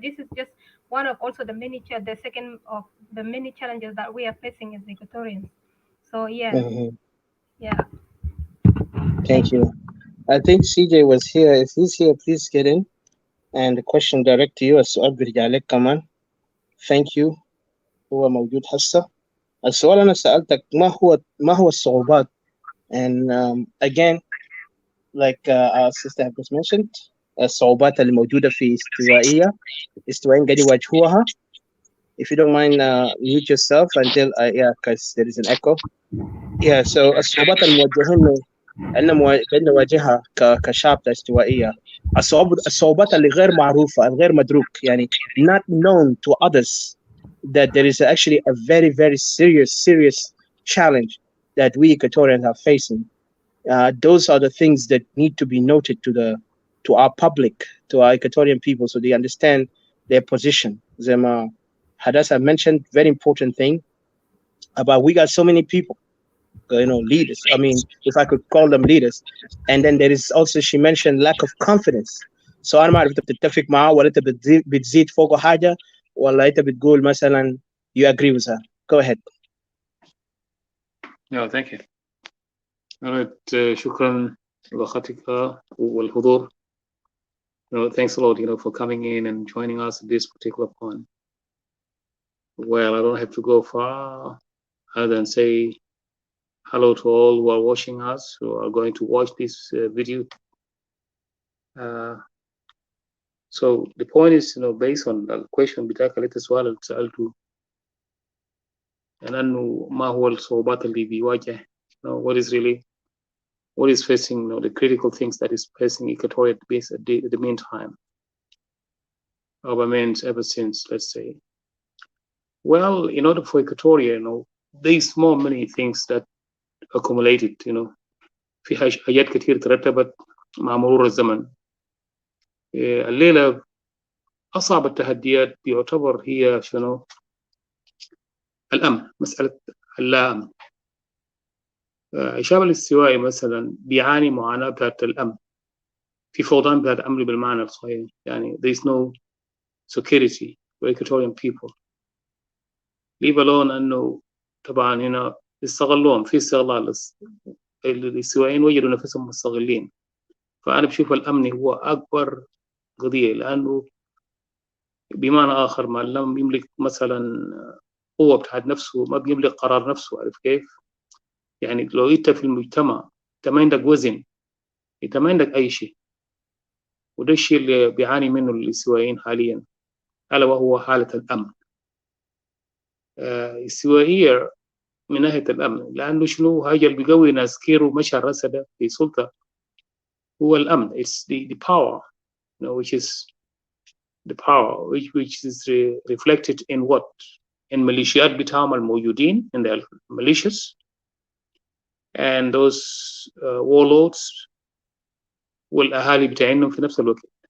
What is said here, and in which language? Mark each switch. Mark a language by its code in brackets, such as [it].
[en] This is just one of also the second of the many challenges that we are facing as Equatorians. So yeah, Mm-hmm. yeah. Thank Thank you. you. I think CJ was here. If he's here, please get in. And the question direct to you. [ar] السؤال بيرجع لك كمان. [en] Thank you. [ar] هو موجود هسه. السؤال أنا سألتك ما هو الصعوبات. [en] And again, like our sister has just mentioned, [ar] الصعوبات اللي موجودة في استوائيين قاعد يواجهوها. [en] If you don't mind, mute yourself until yeah, because there is an echo. [ar] Yeah, so الصعوبات الموجهين قاعد نواجهها كشعب استوائية. الصعوبات اللي غير معروفة الغير مدروك يعني [en] not known to others that there is actually a very very serious challenge that we Equatorians are facing. Those are the things that need to be noted to our public, to our Equatorian people, so they understand their position. Zema Hadassah mentioned very important thing about we got so many people, leaders. I mean, if I could call them leaders. And then there is also, she mentioned lack of confidence. [ar] So أنا ما أعرف أنت بتتفق معاه ولا أنت بتزيد فوقه حاجة ولا أنت بتقول مثلا [en] you agree with her. Go ahead. Yeah, thank you. [ar] All right, شكرا لأختك والحضور. [en] Thanks a lot, for coming in and joining us at this particular point. Well, I don't have to go far other than say hello to all who are watching us, who are going to watch this video. So the point is, based on the question [ar] بتاعك اللي السؤال اللي سألته أنه ما هو الصعوبات اللي بيواجه [en] what is facing the critical things that is facing Equatoria at the meantime, governments ever since, let's say. Well, in order for Equatoria, there's more many things that accumulated, [ar] في حاجات كتير ترتبت مع مرور الزمن. الليلة أصعب التحديات بيعتبر هي شنو؟ الأمن، مسألة اللا أمن. الشعب الاستوائي مثلا بيعاني معاناة بتاعت الأمن، في فقدان بتاعت الأمن بالمعنى الصحيح، يعني [en] there is no security for Equatorian people. leave alone [ar] أنه طبعا هنا يستغلون في استغلال، الاستوائيين وجدوا نفسهم مستغلين. فأنا بشوف الأمن هو أكبر قضية، لأنه بمعنى آخر ما لم يملك مثلا قوة بتاعت نفسه ما بيملك قرار نفسه. عارف كيف؟ يعني لو أنت في المجتمع أنت ما عندك وزن، أنت ما عندك أي شيء. وده الشيء اللي بيعاني منه الاستوائيين حاليا، ألا وهو حالة الأمن. استوائية من ناحية الأمن، لأنه شنو هاي اللي بيقوي ناس كير ومشى رسده في سلطة هو الأمن. [en] It's the power, which is the power which is reflected in what? [ar] In ميليشيات بتاعهم الموجودين [en] in the militias and those warlords [ar] والأهالي بتاعينهم في نفس الوقت.